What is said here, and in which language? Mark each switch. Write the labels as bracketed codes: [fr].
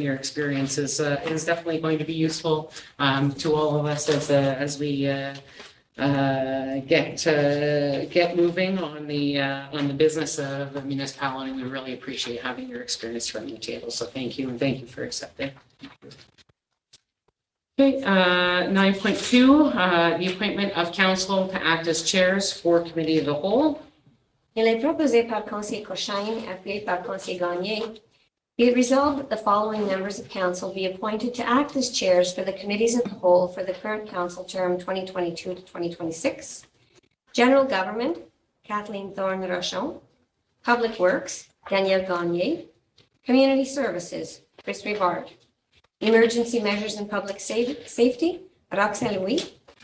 [en] Your experience is definitely going to be useful to all of us as we get moving on the business of the municipality. We really appreciate having your experience from the table. So thank you, and thank you for accepting. Okay, 9.2, the appointment of council to act as chairs for committee of the whole. [fr] Il est proposé par Conseil Cochon, appuyé par Conseil Gagné. [en] Be it resolved that the following members of council be appointed to act as chairs for the committees of the whole for the current council term 2022 to 2026. General Government, Kathleen Thorne-Rochon. Public Works, Danielle Gagné. Community Services, Chris Rivard. Emergency Measures and Public Safety, Roxanne Louis.